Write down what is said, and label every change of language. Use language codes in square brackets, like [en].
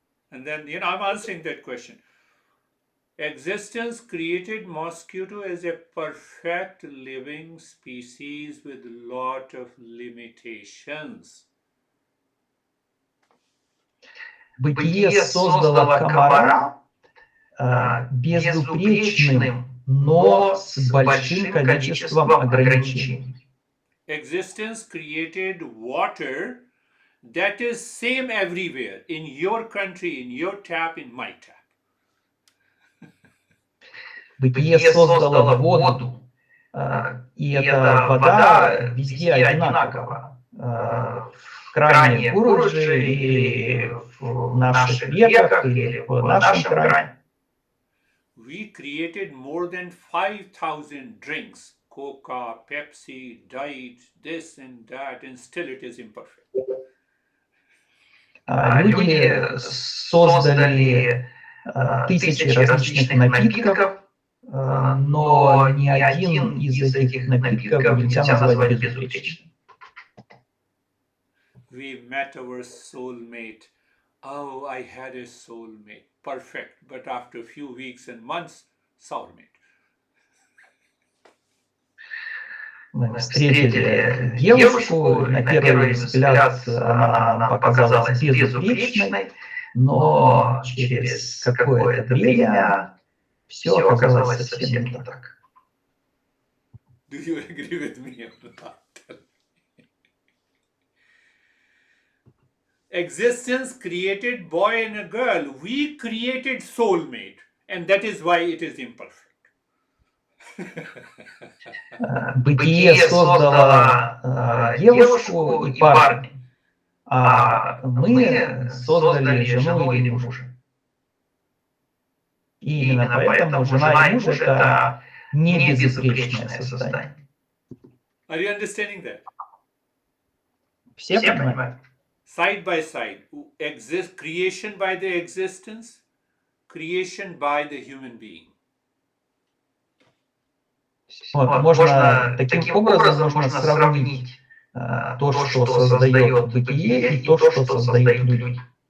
[en] And then, I'm answering that question. Existence created mosquito as a perfect living species with a lot of limitations. [ru] Бытие создало комара безупречным, но с большим количеством ограничений. [en] Existence created water that is same everywhere, in your country, in your tap, in my tap. [ru] Бытие создало воду, и эта вода везде одинакова. В кране Гуруджи, или в наших реках, или в нашем кране. [en] We created more than 5,000 drinks, Coca, Pepsi, Diet, this and that, and still it is imperfect. [ru] Люди создали тысячи различных напитков, но ни один из этих напитков нельзя назвать безупречным. [en] We met our soulmate. Oh, I had a soulmate. Perfect. But after a few weeks and months, soulmate. [ru] Мы встретили девушку, на первый взгляд она нам показалась безупречной, но через какое-то время все оказалось совсем не так. [en] Do you agree with me or not? Existence created boy and a girl. We created soulmate, and that is why it is imperfect. [ru] Бытие создало девушку и парня, а мы создали жену или мужа. И именно поэтому жена и муж — это не безупречное создание. [en] Are you understanding that? [ru] Все понимают? [en] Side by side, creation by the existence, creation by the human being. [ru] Вот, можно таким образом можно сравнить то, что создает бытие, и то, что создают люди.